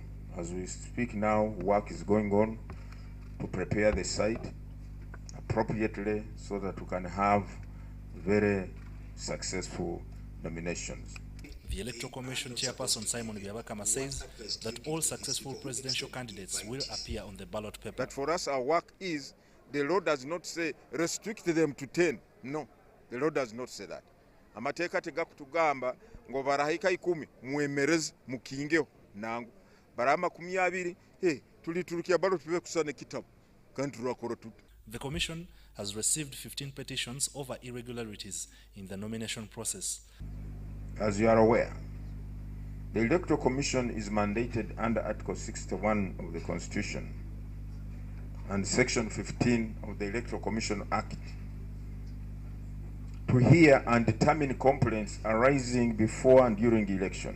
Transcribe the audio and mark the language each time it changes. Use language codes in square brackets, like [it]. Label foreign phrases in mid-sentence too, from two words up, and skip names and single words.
[en] As we speak now, work is going on to prepare the site appropriately so that we can have very successful nominations. The Electoral Commission Chairperson Simon Byabakama says that all successful presidential candidates will appear on the ballot paper. But for us, our work is, the law does not say restrict them to 10. No, the law does not say that. [nyn] Amateeka tegakutugamba ngo barahika 10 mwemereze mukingeho nangu barama 20 tuliturukia [en] ballot paper [nyn] kusane kitabu kandi turakora tutu. [en] The Commission has received 15 petitions over irregularities in the nomination process. As you are aware, the Electoral Commission is mandated under Article 61 of the Constitution and Section 15 of the Electoral Commission Act to hear and determine complaints arising before and during elections.